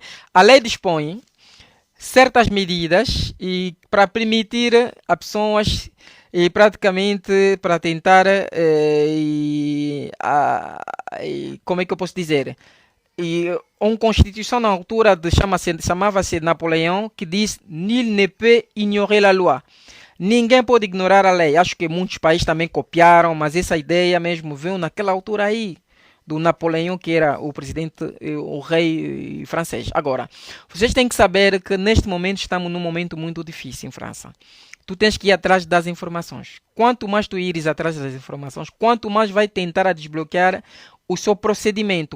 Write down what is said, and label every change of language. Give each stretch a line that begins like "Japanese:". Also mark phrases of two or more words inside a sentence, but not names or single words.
Portuguese: A lei dispõe certas medidas e para permitir a pessoas e praticamente para tentar como é que eu posso dizer? E uma constituição na altura chamava-se Napoleão, que diz
French: nul ne peut ignorer la loi.
Portuguese: Ninguém pode ignorar a lei. Acho que muitos países também copiaram, mas essa ideia mesmo veio naquela altura aí do Napoleão, que era o presidente, o rei francês. Agora, vocês têm que saber que neste momento estamos num momento muito difícil em França. Tu tens que ir atrás das informações. Quanto mais tu ires atrás das informações, quanto mais vai tentar a desbloquear o seu procedimento.